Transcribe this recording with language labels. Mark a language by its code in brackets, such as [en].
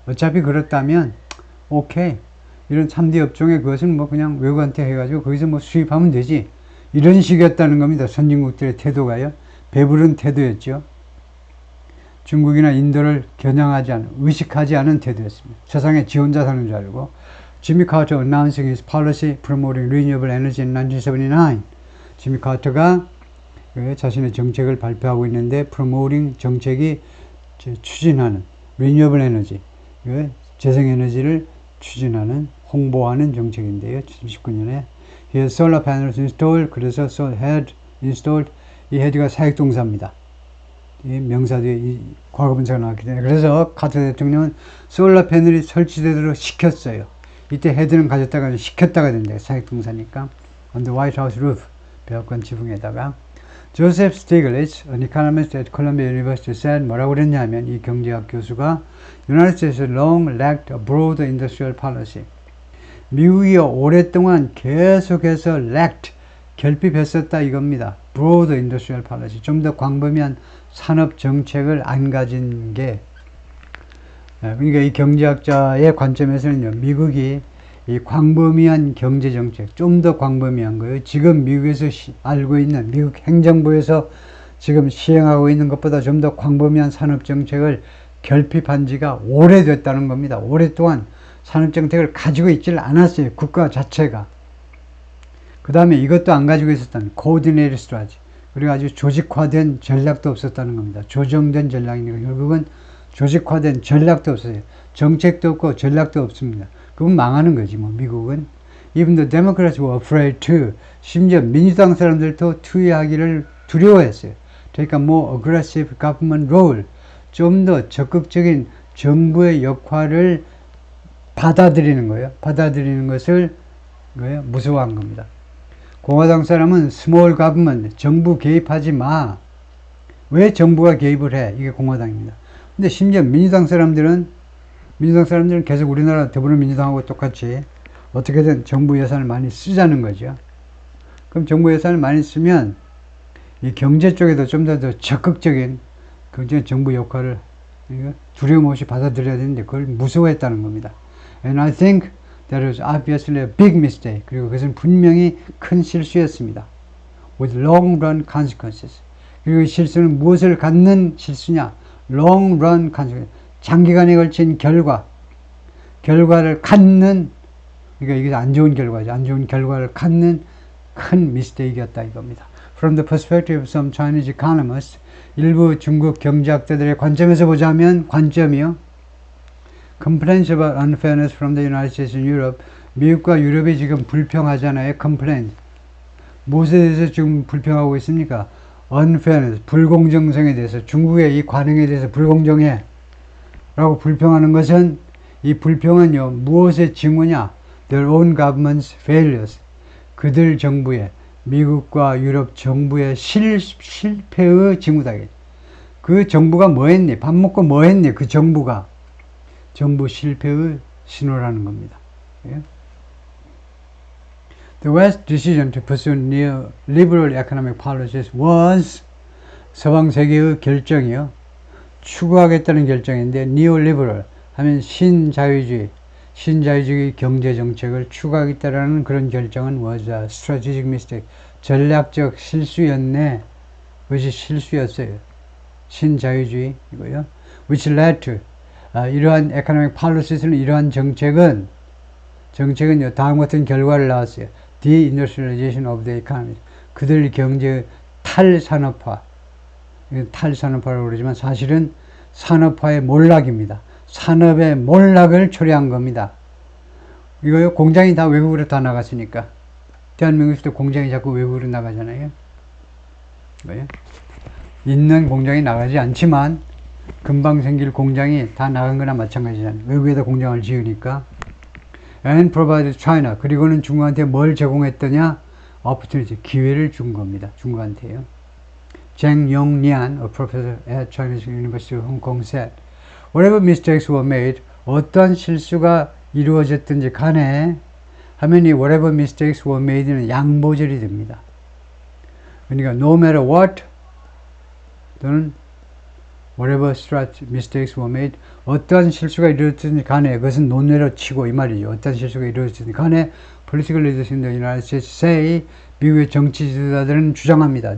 [ko] 어차피 그렇다면 오케이. 이런 3대 업종의 그것은 그냥 외국한테 해가지고 거기서 수입하면 되지. 이런 식이었다는 겁니다. 선진국들의 태도가요. 배부른 태도였죠. 중국이나 인도를 겨냥하지 않은, 의식하지 않은 태도였습니다. 세상에 지 혼자 사는 줄 알고. [en] 지미 카터 announcing his policy promoting renewable energy in 1979. [ko] 지미 카터가 자신의 정책을 발표하고 있는데, [en] promoting [ko] 정책이 추진하는 [en] renewable energy, [ko] 재생에너지를 추진하는, 홍보하는 정책인데요. 79년에 [en] he had solar panels installed. [ko] 그래서 [en] had installed, [ko] 이 had가 사역동사입니다. 이 명사 뒤에 이 과거분사가 나왔기 때문에. 그래서 카터 대통령은 솔라 패널이 설치되도록 시켰어요. 이때 헤드는 가졌다가 시켰다가 된대요. 사역동사니까. [en] On the White House roof, [ko] 백악관 지붕에다가. [en] 조셉 스티글리츠, an economist at Columbia University said, [ko] 뭐라고 그랬냐면, 이 경제학 교수가 [en] United States long lacked a broad industrial policy. [ko] 미국이 오랫동안 계속해서 [en] lacked, [ko] 결핍했었다 이겁니다. [en] broad industrial policy, [ko] 좀 더 광범위한 산업 정책을 안 가진 게, 그러니까 이 경제학자의 관점에서는요, 미국이 이 광범위한 경제 정책, 좀 더 광범위한 거예요. 지금 미국에서 알고 있는, 미국 행정부에서 지금 시행하고 있는 것보다 좀 더 광범위한 산업 정책을 결핍한 지가 오래됐다는 겁니다. 오랫동안 산업 정책을 가지고 있지를 않았어요. 국가 자체가. 그 다음에 이것도 안 가지고 있었다는 [en] coordinated strategy. [ko] 그리고 아주 조직화된 전략도 없었다는 겁니다. 조정된 전략이니까 결국은 조직화된 전략도 없어요. 정책도 없고 전략도 없습니다. 그럼 망하는 거지 뭐 미국은. [en] Even the Democrats were afraid to. [ko] 심지어 민주당 사람들도 투의하기를 두려워했어요. 그러니까 [en] more aggressive government role. [ko] 좀 더 적극적인 정부의 역할을 받아들이는 거예요. 받아들이는 것을 무서워한 겁니다. 공화당 사람은 [en] small government, [ko] 정부 개입하지 마. 왜 정부가 개입을 해? 이게 공화당입니다. 근데 심지어 민주당 사람들은 계속 우리나라 더불어민주당하고 똑같이 어떻게든 정부 예산을 많이 쓰자는 거죠. 그럼 정부 예산을 많이 쓰면 이 경제 쪽에도 좀 더 적극적인 정부 역할을 두려움 없이 받아들여야 되는데 그걸 무서워했다는 겁니다. [en] And I think that was obviously a big mistake. [ko] 그리고 그것은 분명히 큰 실수였습니다. [en] With long run consequences. [ko] 그리고 이 실수는 무엇을 갖는 실수냐? [en] Long run consequences. [ko] 장기간에 걸친 결과를 갖는, 그러니까 이게 안 좋은 결과죠. 안 좋은 결과를 갖는 큰 미스테이크였다 이겁니다. [en] From the perspective of some Chinese economists, [ko] 일부 중국 경제학자들의 관점에서 보자면, 관점이요. [en] Complaints about unfairness from the United States and Europe. [ko] 미국과 유럽이 지금 불평하잖아요. [en] Complaint. [ko] 무엇에 대해서 지금 불평하고 있습니까? [en] Unfairness, [ko] 불공정성에 대해서, 중국의 이 관행에 대해서 불공정해 라고 불평하는 것은, 이 불평은요 무엇의 징후냐? [en] Their own government's failures. [ko] 그들 정부의, 미국과 유럽 정부의 실패의 징후다. 그 정부가 뭐 했니? 밥 먹고 뭐 했니? 그 정부 실패의 신호라는 겁니다. [en] The West's decision to pursue neoliberal economic policies was, [ko] 서방 세계의 결정이요. 추구하겠다는 결정인데, [en] neoliberal [ko] 하면 신자유주의 경제 정책을 추구하겠다라는 그런 결정은 [en] was a strategic mistake. [ko] 전략적 실수였네. 그것이 실수였어요. 신자유주의 이거요. [en] Which led to [ko] 이러한 [en] economic policies, [ko] 이러한 정책은요 다음 같은 결과를 낳았어요. [en] Deindustrialization of the economy. [ko] 그들 경제의 탈산업화라고 그러지만 사실은 산업화의 몰락입니다. 산업의 몰락을 초래한 겁니다. 이거요, 공장이 다 외국으로 다 나갔으니까. 대한민국에서도 공장이 자꾸 외국으로 나가잖아요. 이거요. 있는 공장이 나가지 않지만 금방 생길 공장이 다 나간 거나 마찬가지잖아요. 외국에다 공장을 지으니까. [en] And provided China. [ko] 그리고는 중국한테 뭘 제공했더냐? [en] opportunity, [ko] 기회를 준 겁니다. 중국한테요. [en] Zheng Yonglian, a professor at Chinese University of Hong Kong said, whatever mistakes were made, [ko] 어떤 실수가 이루어졌든지 간에 하면 이 [en] whatever mistakes were made는 [ko] 양보절이 됩니다. 그러니까 [en] no matter what [ko] 또는 [en] whatever mistakes were made, [ko] 어떠한 실수가 이루어졌든지 간에 그것은 논외로 치고 이 말이죠. 어떠한 실수가 이루어졌든지 간에 [en] political leaders in the United States say, [ko] 미국의 정치 지도자들은 주장합니다.